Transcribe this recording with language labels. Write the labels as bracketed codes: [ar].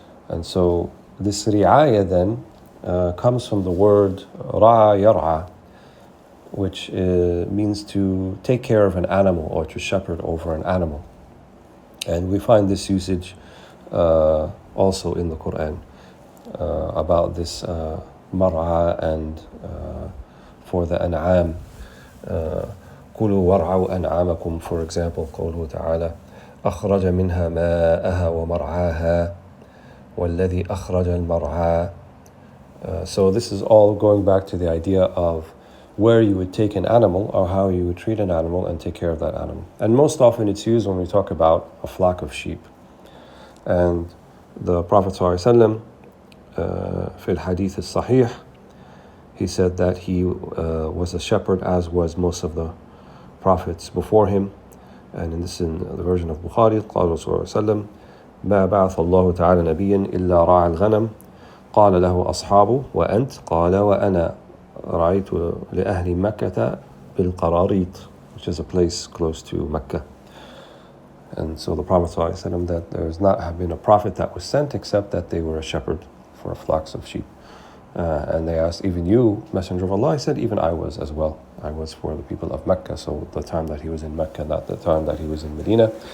[en] And so this ri'aya then comes from the word ra'a yar'a, which means to take care of an animal or to shepherd over an animal. And we find this usage also in the Quran about this mar'a and for the an'am. [ar] كُلُوا وَارْعَوْا أَنْعَامَكُمْ, [en] for example, [ar] قوله تعالى أخرج منها ماءها ومرعاها والذي أخرج المرعى. [en] So this is all going back to the idea of where you would take an animal or how you would treat an animal and take care of that animal. And most often it's used when we talk about a flock of sheep. And the Prophet ﷺ, [ar] في الحديث الصحيح, [en] he said that he was a shepherd, as was most of the prophets before him. And in this, in the version of Bukhari, [ar] قال رسول الله صلى الله عليه وسلم ما بعث الله تعالى نبيا إلا راعى الغنم قال له أصحابه وأنت قال وأنا رأيت لأهل مكة بالقراريط, [en] which is a place close to Mecca. And so the Prophet ﷺ, that there has not have been a prophet that was sent except that they were a shepherd for flocks of sheep. And they asked, even you, Messenger of Allah? He said, even I was as well. I was for the people of Mecca, so the time that he was in Mecca, not the time that he was in Medina.